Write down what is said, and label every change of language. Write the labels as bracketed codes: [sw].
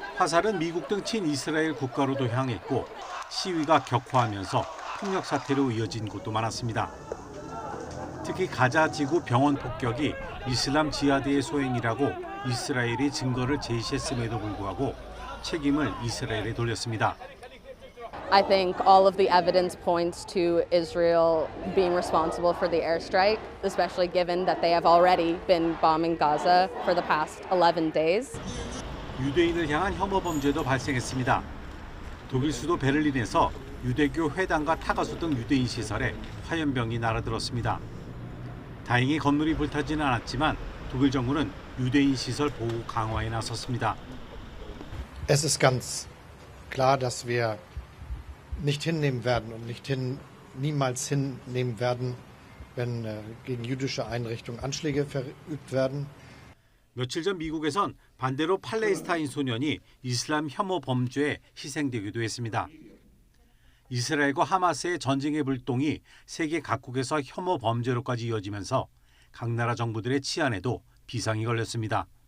[ko] 화살은 미국 등 친이스라엘 국가로도 향했고 시위가 격화하면서 폭력 사태로 이어진 곳도 많았습니다. 특히 가자지구 병원 폭격이 이슬람 지하드의 소행이라고 이스라엘이 증거를 제시했음에도 불구하고 책임을 이스라엘에 돌렸습니다. [en] I think all of the evidence points to Israel being responsible for the airstrike, especially given that they have already been bombing Gaza for the past 11 days. [ko] 유대인을 향한 혐오 범죄도 발생했습니다. 독일 수도 베를린에서 유대교 회당과 타가수 등 유대인 시설에 화염병이 날아들었습니다. 다행히 건물이 불타지는 않았지만 독일 정부는 유대인 시설 보호 강화에 나섰습니다. [de] Es ist ganz klar, dass wir nicht hinnehmen werden und niemals hinnehmen werden, wenn gegen jüdische Einrichtungen Anschläge verübt werden. [ko] 며칠 전 미국에선 반대로 팔레스타인 소년이 이슬람 혐오 범죄에 희생되기도 했습니다. 이스라엘과 하마스의 전쟁의 불똥이 세계 각국에서 혐오 범죄로까지 이어지면서 각 나라 정부들의 치안에도 비상이 걸렸습니다.